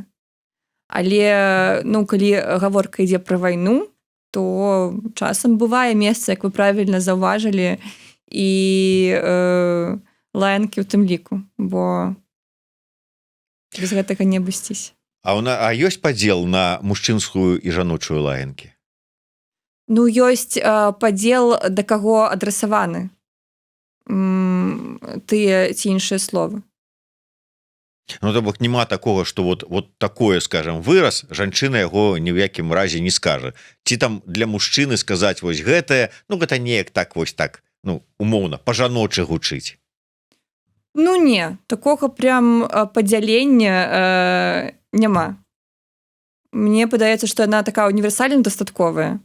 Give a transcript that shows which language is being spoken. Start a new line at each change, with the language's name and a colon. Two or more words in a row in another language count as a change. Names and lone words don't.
Belarusian: Але калі гаворка ідзе пра вайну, то часам бывае месца, як вы правільна заўважылі, і лаянкі ў тым ліку, бо без гэтага не абысціся. А ёсць падзел на мужчынскую і жаночую лаянкі? Ёсць падзел, да каго адрасаваны тыя ці іншыя словы. Ну то бок няма такого,
Russian: что вот такое, скажем,
Belarusian: выраз, жанчына яго ні ў якім разе не скажа. Ці там для мужчыны сказаць вось гэтае, ну гэта неяк так вось так, ну умоўна па-жаночы гучыць. Ну не, такога прям падзялення няма. Мне падаецца, што яна такая універсальна дастатковая.